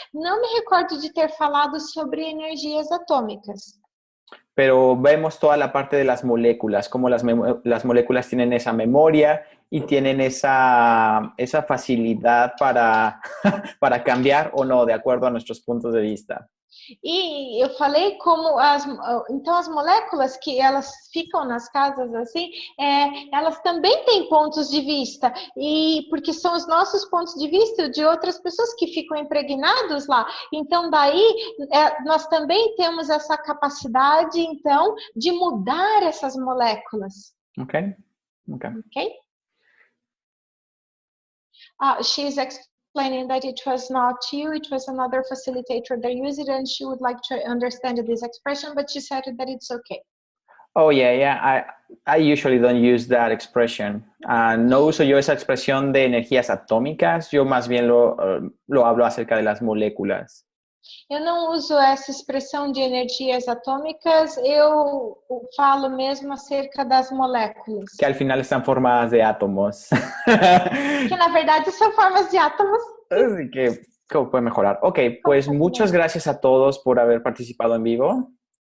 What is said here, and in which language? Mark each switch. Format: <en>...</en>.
<pt>Não me recordo de ter falado sobre energias atômicas.</pt> <es>Pero vemos toda la parte de las moléculas, cómo las moléculas tienen esa memoria y tienen esa facilidad para cambiar o no, de acuerdo a nuestros puntos de vista.</es> <pt>E eu falei como as moléculas que elas ficam nas casas assim, elas também têm pontos de vista, e porque são os nossos pontos de vista de outras pessoas que ficam impregnados lá. Então daí nós também temos essa capacidade então de mudar essas moléculas.</pt> <en>Okay. She's explaining that it was not you, it was another facilitator that used it, and she would like to understand this expression, but she said that it's okay. Oh, yeah. I usually don't use that expression.</en> <es>No uso yo esa expresión de energías atómicas, yo más bien lo hablo acerca de las moléculas.</es> <pt>Eu não uso essa expressão de energias atômicas, eu falo mesmo acerca das moléculas.</pt> <es>Que al final están formadas de átomos.</es> <pt>Que na verdade são formas de átomos.</pt> <es>Así que, ¿cómo puede mejorar? Ok, pues muchas Completamente. gracias a todos por haber participado en vivo.</es>